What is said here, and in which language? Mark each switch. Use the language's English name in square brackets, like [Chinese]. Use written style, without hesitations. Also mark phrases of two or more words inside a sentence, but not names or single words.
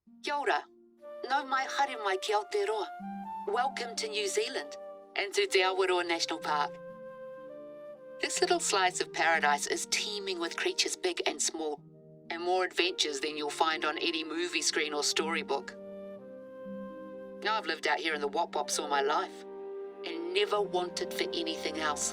[Māori] Kia ora. No mai haere mai ki Aotearoa. [English] Welcome to New Zealand and to the Awaroa National Park. This little slice of paradise is teeming with creatures big and small, and more adventures than you'll find on any movie screen or storybook. Now I've lived out here in the Wop-Wops all my life, and never wanted for anything else.